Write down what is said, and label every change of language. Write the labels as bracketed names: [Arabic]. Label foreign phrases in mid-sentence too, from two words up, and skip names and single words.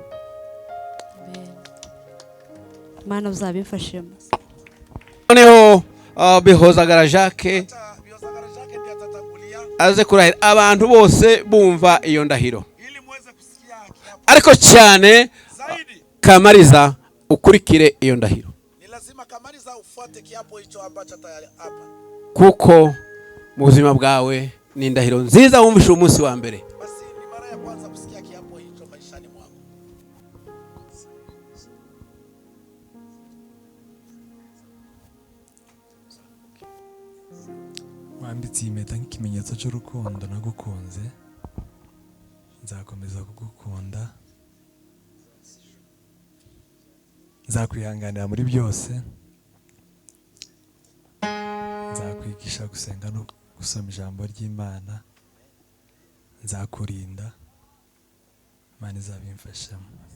[Kinyarwanda] Amen. Mana uzabimfashemo. Noneho bihozagara Jacques aze kurahira abantu bose bumva iyo ndahiro. Ariko cyane Kamariza ukurikire iyo ndahiro. [Swahili] Ni lazima Kamariza ufuate kiapo hicho ambacho hapa. [Kinyarwanda] Kuko mu buzima bwawe ni indahiro nziza wumvishe umunsi wa mbere. [Swahili] Basi ni mara ya kwanza kusikia kiapo hicho maishani mwako. [Kinyarwanda] Wambitse impeta nk'ikimenyetso cy'urukundo nagukunze. Nzakomeza kugukunda, nzakwihanganira muri byose, nzakwigisha gusenga no gusoma ijambo ry'Imana, nzakurinda, Imana izabimfashamo.